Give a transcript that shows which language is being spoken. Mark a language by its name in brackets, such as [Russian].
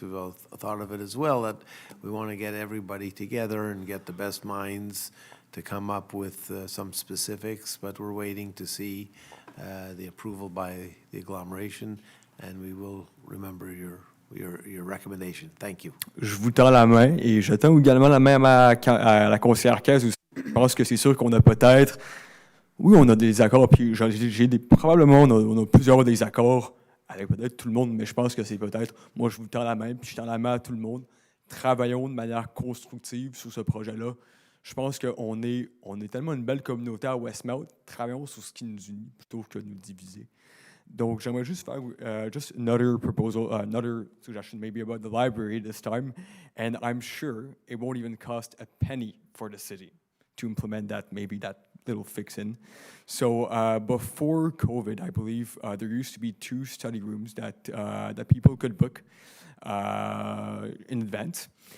[English] We've all thought of it as well, that we want to get everybody together and get the best minds to come up with some specifics, but we're waiting to see the approval by the agglomeration, and we will remember your recommendation. Thank you. [French] Je vous tends la main et je tends également la main à la conseillère Caz aussi. Je pense que c'est sûr qu'on a peut-être, oui, on a des accords, puis probablement on a plusieurs désaccords avec peut-être tout le monde, mais je pense que c'est peut-être, moi je vous tends la main, puis je tends la main à tout le monde. Travaillons de manière constructive sur ce projet-là. Je pense qu'on est tellement une belle communauté à Westmount. Travaillons sur ce qui nous unit plutôt que de nous diviser. Donc, j'aimerais juste faire [English] just another proposal, another suggestion maybe about the library this time. And I'm sure it won't even cost a penny for the city to implement that, maybe that little fix-in. So before COVID, I believe there used to be 2 study rooms that people could book in advance.